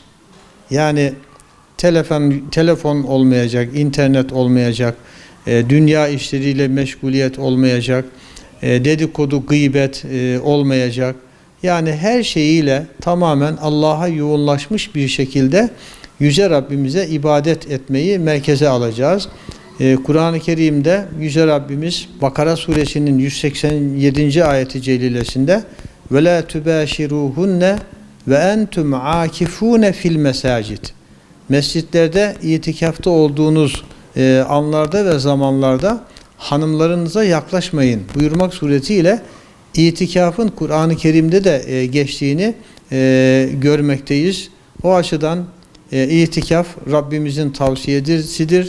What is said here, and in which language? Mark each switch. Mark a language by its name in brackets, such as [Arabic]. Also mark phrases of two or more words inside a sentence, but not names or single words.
[Turkish] Yani telefon olmayacak, internet olmayacak, dünya işleriyle meşguliyet olmayacak, dedikodu, gıybet olmayacak. Yani her şeyiyle tamamen Allah'a yoğunlaşmış bir şekilde Yüce Rabbimize ibadet etmeyi merkeze alacağız. Kur'an-ı Kerim'de Yüce Rabbimiz Bakara suresinin 187. ayeti celilesinde [Arabic] وَلَا تُبَاشِرُوهُنَّ وَاَنْتُمْ عَاكِفُونَ في المساجد. [Turkish] Mescitlerde itikafta olduğunuz anlarda ve zamanlarda hanımlarınıza yaklaşmayın buyurmak suretiyle itikafın Kur'an-ı Kerim'de de geçtiğini görmekteyiz. O açıdan itikaf Rabbimizin tavsiyesidir.